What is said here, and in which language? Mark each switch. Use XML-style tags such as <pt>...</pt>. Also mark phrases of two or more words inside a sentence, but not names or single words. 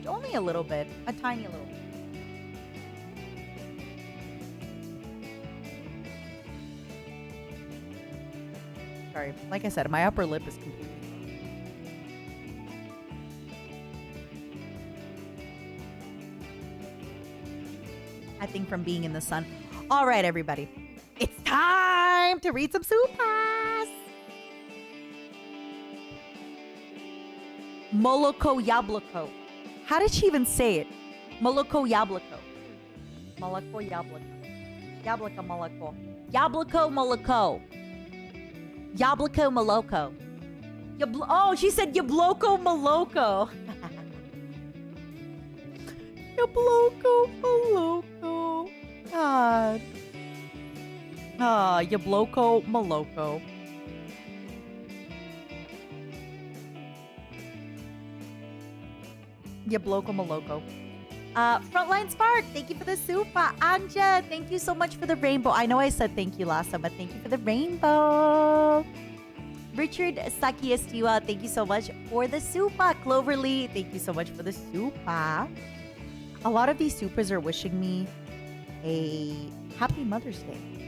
<en>Only a little bit. A tiny little bit. Sorry. Like I said, my upper lip is completely gone. I think from being in the sun. All right, everybody. It's time to read some supas.</en> <ru>Молоко Яблоко.</ru> <en>How did she even say it?</en> <ru>Молоко Яблоко. Молоко Яблоко. Яблоко Молоко. Яблоко Молоко. Яблоко Молоко.</ru> <en>Oh, she said</en> <ru>Яблоко Молоко. Яблоко Молоко. God. Яблоко Молоко. Яблоко Молоко.</ru> <en>Frontline Spark, thank you for the super. Anja, thank you so much for the rainbow. I know I said thank you last time, but thank you for the rainbow. Richard Saki Estiwa, thank you so much for the super. Cloverly, thank you so much for the super. A lot of these supers are wishing me a happy Mother's Day.</en>